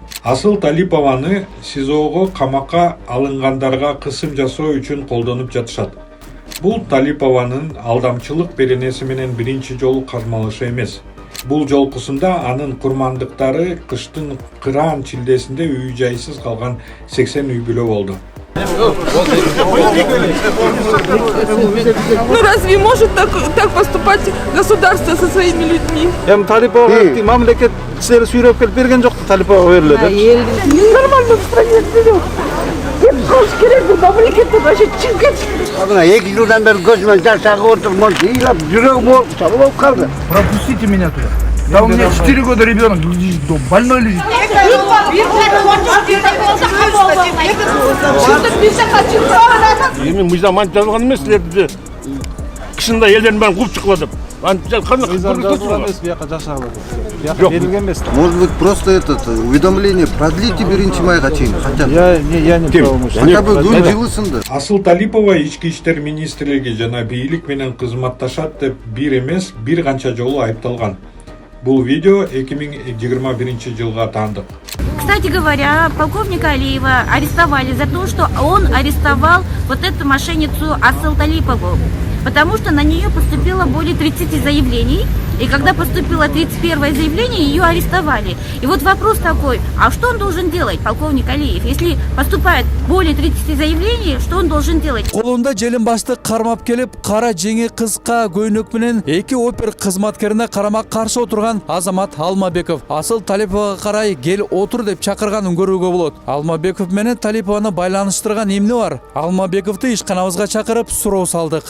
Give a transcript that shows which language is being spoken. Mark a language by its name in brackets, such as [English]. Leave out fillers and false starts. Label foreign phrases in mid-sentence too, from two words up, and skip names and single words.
[Kyrgyz] Асыл Талипованы СИЗОго камакка алынгандарга кысым жасоо үчүн колдонуп жатышат. Бул Талипованын алдамчылык беренеси менен биринчи жолу кармалышы эмес. Бул жолкусунда анын курмандыктары кыштын кыраан чилдесинде үй жайсыз калган 80 үй бүлө болду. [Russian] Ну разве может так поступать государство со своими людьми? [Kyrgyz] Эми Талипова мамлекет кишилери сүйрөп келип берген жок, Талипова берилет. [Russian] Нормально в стране живем. [Kyrgyz] Кылыш керек, бул мамлекеттен вообще чыгып кетиш. Мына 2 жылдан бери көзүмөн жашак отурмун, ыйлап жүрөгүм болуп калды. [Russian] Пропустите меня туда. Да у меня 4 года ребенок, больной лежит. [Kyrgyz] Эми мыйзам антип жазылган эмес, силерди кышында элдердин баарын кууп чыккыла деп. [Russian] Может быть, просто уведомление продлите [Kyrgyz] биринчи майга чейин. [Russian] Хотя бы [Kyrgyz] күн жылысынды. Асыл Талипова ички иштер министрлиги жана бийлик менен кызматташат деп бир эмес, бир канча жолу айыпталган. Бул видео 2021 жылга таандык. [Russian] Кстати говоря, полковника Алиева арестовали за то, что он арестовал вот эту мошенницу Асыл Талипову. потому что на нее поступило более 30 заявлений, и когда поступило 31-е заявление, ее арестовали. И вот вопрос такой, а что он должен делать, полковник Алиев? Если поступает более 30 заявлений, что он должен делать? [Kyrgyz] Колунда желим башты кармап келип, кара жеңи кыска көйнөк менен эки опер кызматкерине карама каршы отурган Азамат Алмабеков Асыл Талиповага карай кел отур деп чакырганын көрүүгө болот. Алмабеков менен Талипованы байланыштырган эмне бар? Алмабековду ишканабызга чакырып суроо салдык.